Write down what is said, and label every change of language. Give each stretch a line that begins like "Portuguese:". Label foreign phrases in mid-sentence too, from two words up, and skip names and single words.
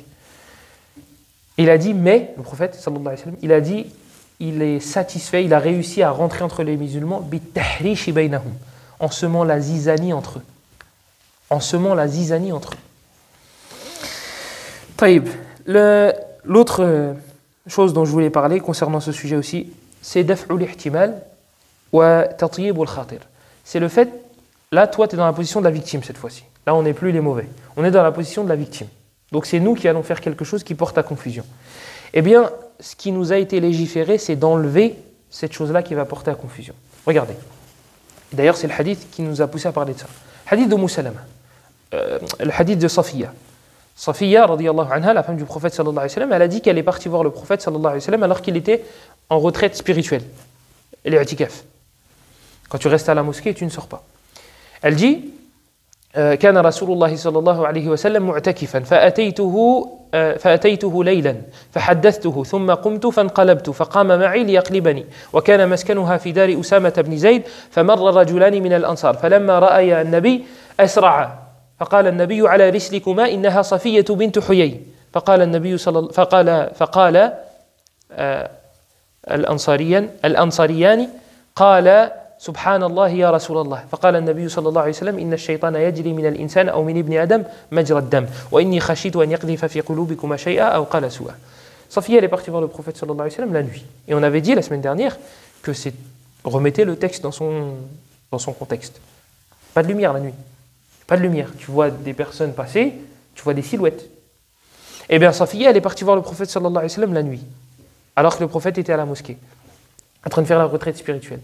French: Il a dit, mais, le prophète,
Arabic: صلى الله عليه وسلم,
French: il a dit, il est satisfait, il a réussi à rentrer entre les musulmans,
Arabic: بالتحريش بينهم,
French: en semant la zizanie entre eux. En semant la zizanie entre eux. Taïb, l'autre chose dont je voulais parler concernant ce sujet aussi, c'est
Arabic: دفع الاحتمال وتطييب الخاطر.
French: C'est le fait, là, toi, tu es dans la position de la victime cette fois-ci. Là, on n'est plus les mauvais. On est dans la position de la victime. Donc c'est nous qui allons faire quelque chose qui porte à confusion. Eh bien, ce qui nous a été légiféré, c'est d'enlever cette chose-là qui va porter à confusion. Regardez. D'ailleurs, c'est le hadith qui nous a poussé à parler de ça. Hadith de Salama. Le hadith de Safiya. Safiya,
Arabic: رضي الله عنها,
French: la femme du prophète
Arabic: صلى الله عليه وسلم,
French: elle a dit qu'elle est partie voir le prophète
Arabic: صلى الله عليه وسلم
French: alors qu'il était en retraite spirituelle. L'i'tikaf. Quand tu restes à la mosquée, tu ne sors pas. Elle dit
Arabic: كان رسول الله صلى الله عليه وسلم معتكفا فأتيته ليلا فحدثته ثم قمت فانقلبت فقام معي ليقلبني وكان مسكنها في دار أسامة بن زيد فمر رجلان من الأنصار فلما رأي النبي أسرعا فقال النبي على رسلكما إنها صفية بنت حيي فقال النبي فقال الأنصاريان قال سبحان الله يا رسول الله فقال النبي صلى الله عليه وسلم إن الشيطان يجري من الإنسان أو من ابن آدم مجرى الدم وإني خشيت أن يقذف في قلوبكما شيئا أو قال سوءا.
French: Safiya, elle est partie voir le prophète
Arabic: صلى الله عليه وسلم
French: la nuit. Et on avait dit la semaine dernière que remettez le texte dans son contexte. Pas de lumière la nuit. Pas de lumière. Tu vois des personnes passer, tu vois des silhouettes. Eh bien, Safiya, elle est partie voir le prophète
Arabic: صلى الله عليه وسلم
French: la nuit, alors que le prophète était à la mosquée, en train de faire la retraite spirituelle.